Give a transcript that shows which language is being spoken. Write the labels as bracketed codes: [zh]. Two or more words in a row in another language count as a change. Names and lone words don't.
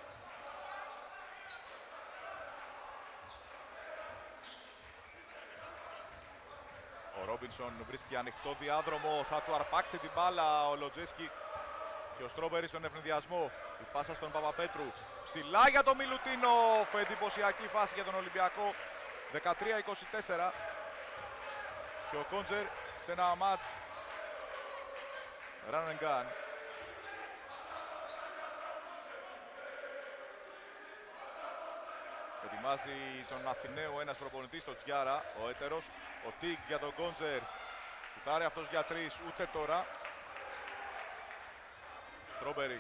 [el] Ο Ρόμπινσον βρίσκει ανοιχτό διάδρομο, θα του αρπάξει την μπάλα ο Λοτζέσκι και ο Στρόμπερι στον ευνηδιασμό. Η πάσα στον Παπαπέτρου, ψηλά για τον Μιλουτίνοφ, εντυπωσιακή φάση για τον Ολυμπιακό. 13-24 και ο Κόντζερ σε ένα μάτς [en] run and gun. [el] Ετοιμάζει τον Αθηναίο ένας προπονητής, τον Τζιάρα, ο έτερος. Ο Τιγκ για τον Κόντζερ. Σουτάρει αυτός για 3, ούτε τώρα. Στρόμπερι.